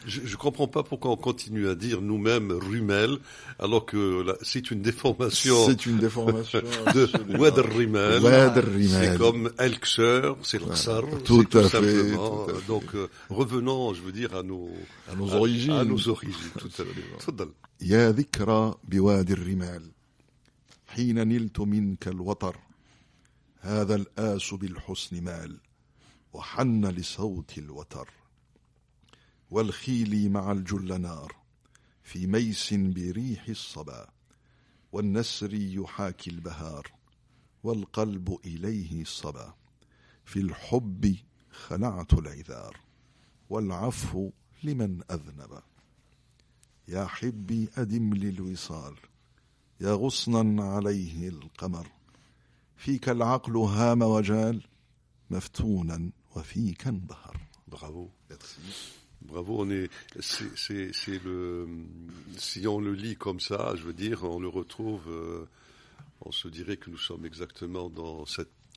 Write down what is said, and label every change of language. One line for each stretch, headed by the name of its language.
French: Je comprends pas pourquoi on continue à dire nous-mêmes Rumel, alors que c'est une déformation. C'est une déformation de Oued Rimel. C'est comme El-Ksher, c'est l'Ksar. Tout à fait. Simplement. Donc, revenons, je veux dire, à nos origines. À nos origines, tout à fait.
Arabic: يا ذكرى بوادي الرمال حين نلت منك الوطر هذا الآس بالحسن مال وحن لصوت الوتر والخيل مع الجل نار في ميس بريح الصبا والنسر يحاكي البهار والقلب إليه الصبا في الحب خلعت العذار والعفو لمن أذنب يا حبي أدم لي الوصال يا غصنا عليه القمر فيك العقل هام وجال مفتونا وفيك انبهر.
French: Bravo. Merci. Bravo, c'est si on le lit comme ça, je veux dire, on le retrouve, on se dirait que nous sommes exactement dans cette